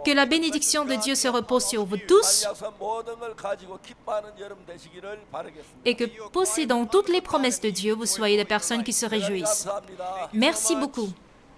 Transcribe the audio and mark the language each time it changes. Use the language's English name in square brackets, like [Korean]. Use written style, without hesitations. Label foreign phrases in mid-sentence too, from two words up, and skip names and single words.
[French] Que la bénédiction de Dieu se repose sur vous tous [Korean] 약속한 모든 걸 가지고 기뻐하는 여러분 되시기를 바라겠습니다. [French] et que possédant toutes les promesses de Dieu, vous soyez des personnes qui se réjouissent. [Korean] 감사합니다. [French] Merci beaucoup.